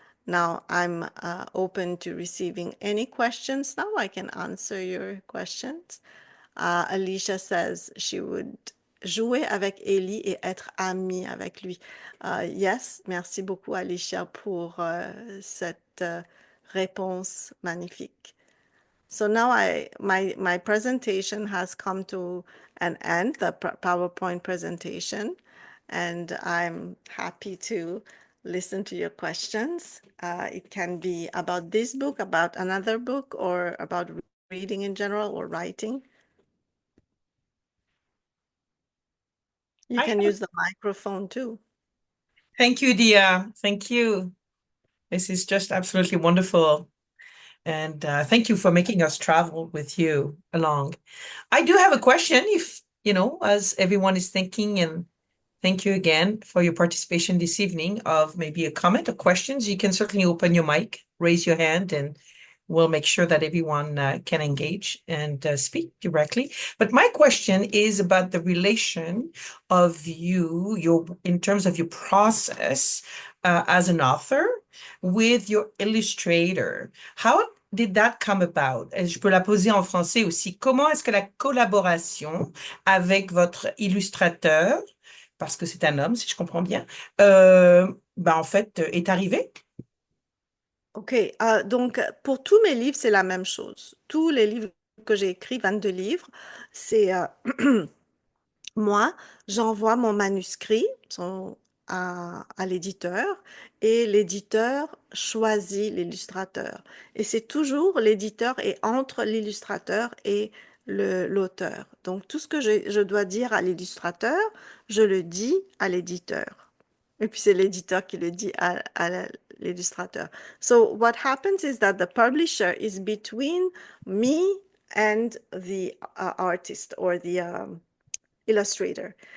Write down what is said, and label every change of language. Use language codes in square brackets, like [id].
[en] Now I'm open to receiving any questions. Now I can answer your questions. Alicia says she would [fr] jouer avec Ellie et être amie avec lui. Yes, merci beaucoup Alicia pour cette réponse magnifique. [en] So now my presentation has come to an end, the PowerPoint presentation, and I'm happy to listen to your questions. It can be about this book, about another book, or about reading in general or writing. You can use the microphone too. Thank you, Diya. Thank you. This is just absolutely wonderful. And thank you for making us travel with you along. I do have a question if, as everyone is thinking, and thank you again for your participation this evening, of maybe a comment or questions. You can certainly open your mic, raise your hand, and we'll make sure that everyone can engage and speak directly. But my question is about the relation of in terms of your process as an author with your illustrator. How did that come about? [fr] Je peux la poser en français aussi. Comment est-ce que la collaboration avec votre illustrateur, parce que c'est un homme, si je comprends bien, en fait, est arrivée? OK. Donc, pour tous mes livres, c'est la même chose. Tous les livres que j'ai écrits, 22 livres, c'est moi, j'envoie mon manuscrit à l'éditeur et l'éditeur choisit l'illustrateur. Et c'est toujours l'éditeur est entre l'illustrateur et l'auteur. Donc, tout ce que je dois dire à l'illustrateur, je le dis à l'éditeur. Et puis, c'est l'éditeur qui le dit à l'illustrateur. [en] So, what happens is that the publisher is between me and the artist or the illustrator.